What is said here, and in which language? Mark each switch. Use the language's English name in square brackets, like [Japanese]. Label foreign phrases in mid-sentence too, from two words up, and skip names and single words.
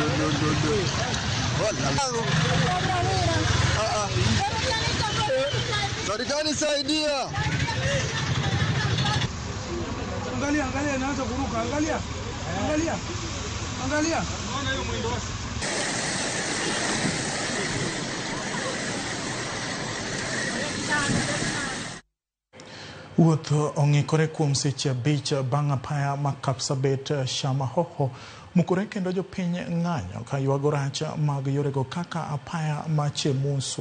[Swahili] Serikali saidia. Angalia inaanza kuruka. Angalia. Unaona hiyo mwendo wake. [Luo (Kenya and Tanzania)] Wuoth ong'ikore kuom seche 5 bang' apaya ma Kapsabet Shamahoho mukore kendo jopiny ng'anyo ka ywago rach mag yorego kaka apaya ma Chemuswa.